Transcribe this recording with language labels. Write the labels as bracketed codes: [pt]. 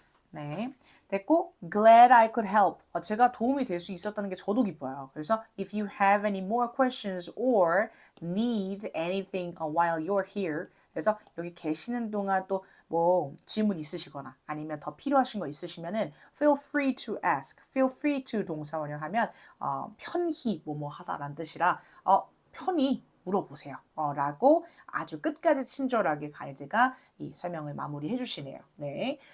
[ko] 네, 됐고 [en] glad I could help. [ko] 제가 도움이 될 수 있었다는 게 저도 기뻐요. 그래서 [en] if you have any more questions or need anything while you're here. [ko] 그래서 여기 계시는 동안 또 뭐 질문 있으시거나 아니면 더 필요하신 거 있으시면은 [en] feel free to ask. [ko] feel free to 동사 원형하면 편히 뭐뭐 하다라는 뜻이라 편히 물어보세요. 라고 아주 끝까지 친절하게 가이드가 이 설명을 마무리해 주시네요. 네.